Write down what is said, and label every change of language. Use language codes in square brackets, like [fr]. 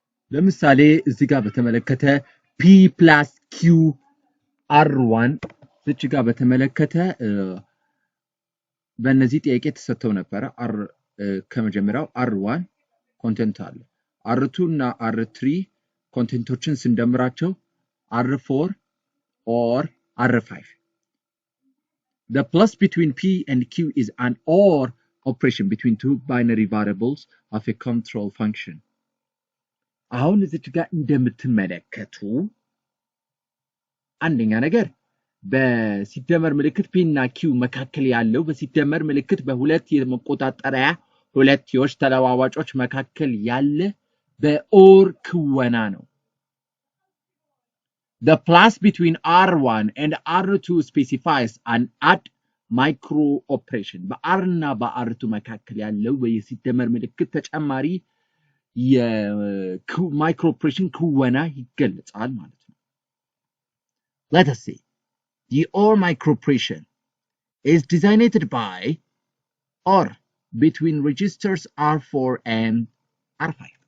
[am] ለምሳሌ እዚህ ጋር በተመለከተ p plus q r1 እዚህ ጋር በተመለከተ በእነዚህ ጥያቄ ተሰጥተው ነበር r ከመጀመሪያው r1 ኮንቴንት አለ r2 እና r3 ኮንቴንቶችን ስንደምራቸው r4 or R5. [en] The plus between P and Q is an OR operation between two binary variables of a control function. [am] አሁን እዚህ ጋር እንደምትመለከቱ አንደኛ ነገር በሲደመር ምልክት P እና Q መካከል ያለው በሲደመር ምልክት በሁለት የመቆጣጠሪያ ሁለትዮሽ ተለዋዋጮች መካከል ያለ በኦር ክወና ነው [en] The plus between R1 and R2 specifies an add micro operation. [am] በR እና በR2 መካከል ያለው በሲደመር ምልክት ተጨማሪ የማይክሮ ኦፕሬሽን ክወና ይገለጻል ማለት ነው. [en] Let us see. The OR micro operation is designated by OR between registers R4 and R5.